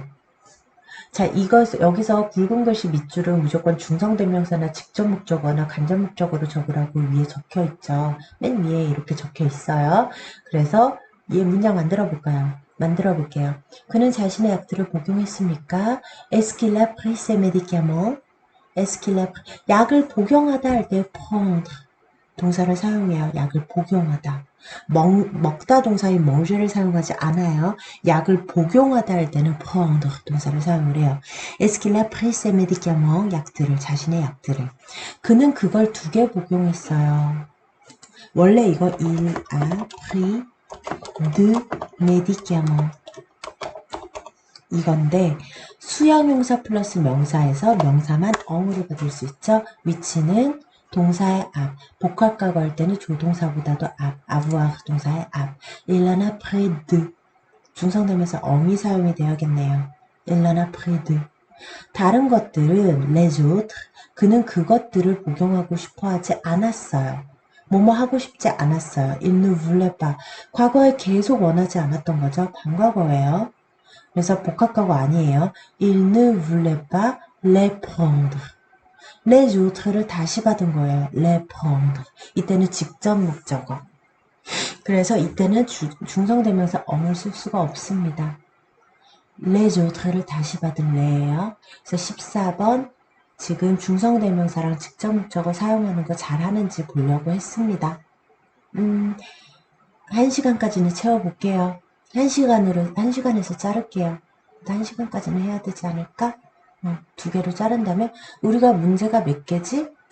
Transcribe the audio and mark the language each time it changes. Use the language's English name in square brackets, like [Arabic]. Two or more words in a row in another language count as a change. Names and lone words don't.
[Korean] 자, 여기서 굵은 글씨 밑줄은 무조건 중성대명사나 직접 목적어나 간접 목적어로 적으라고 위에 적혀 있죠. 맨 위에 이렇게 적혀 있어요. 그래서 얘 문장 만들어 볼게요. 그는 자신의 약들을 복용했습니까? [French] Est-ce qu'il a pris ses médicaments? [Korean] 약을 복용하다 할 때 prendre 동사를 사용해요. 약을 복용하다. 먹다 동사인 manger를 사용하지 않아요. 약을 복용하다 할 때는 prendre 동사를 사용을 해요. [French] Est-ce qu'il a pris ses médicaments? [Korean] 약들을, 자신의 약들을. 그는 그걸 2개 복용했어요. 원래 이거 [French] il a pris de médicaments [Korean] 이건데 수형용사 플러스 명사에서 명사만 엉으로 받을 수 있죠. 위치는 동사의 앞, 복합과거 할 때는 조동사보다도 앞, avoir 동사의 앞. [French] Il en a pris deux. [Korean] 중성되면서 엉이 사용이 되어야겠네요. [French] Il en a pris deux. [Korean] 다른 것들은 [French] les autres, [Korean] 그는 그것들을 복용하고 싶어 하지 않았어요. 뭐뭐 하고 싶지 않았어요. [French] Il ne voulait pas. [Korean] 과거에 계속 원하지 않았던 거죠. 반과거예요. 그래서 복합과거 아니에요. [French] Il ne voulait pas les prendre. les autres [Korean] 를 다시 받은 거예요. [French] les prendre. [Korean] 이때는 직접 목적어. 그래서 이때는 중성대명사 엉을 쓸 수가 없습니다. [French] les autres [Korean] 를 다시 받은 les예요. 그래서 14번 지금 중성대명사랑 직접 목적어 사용하는 거 잘하는지 보려고 했습니다. 1시간까지는 채워볼게요. 1시간에서 자를게요. 1시간까지는 해야 되지 않을까? 2개로 자른다면 우리가 문제가 몇 개지?